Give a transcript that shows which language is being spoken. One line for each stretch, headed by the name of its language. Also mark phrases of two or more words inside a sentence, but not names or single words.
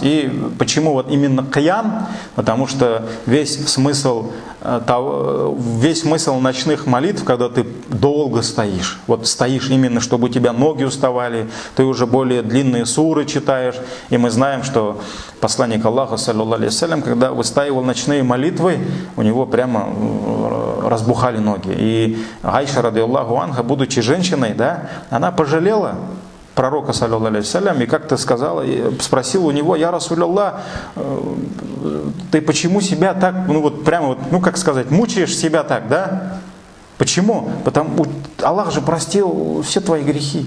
Russian: И почему вот именно киям? Потому что весь смысл ночных молитв, когда ты долго стоишь. Вот стоишь именно, чтобы у тебя ноги уставали, ты уже более длинные суры читаешь. И мы знаем, что посланник Аллаха,
Arabic: صلى الله عليه وسلم,
Russian: когда выстаивал ночные молитвы, у него прямо разбухали ноги. И Айша
Arabic: رضي الله عنها,
Russian: будучи женщиной, она пожалела пророка,
Arabic: صلى الله عليه وسلم,
Russian: и как-то сказала, спросила у него:
Arabic: «يا رسول الله,
Russian: ты почему себя так, мучаешь себя так, да? Почему? Потому Аллах же простил все твои грехи.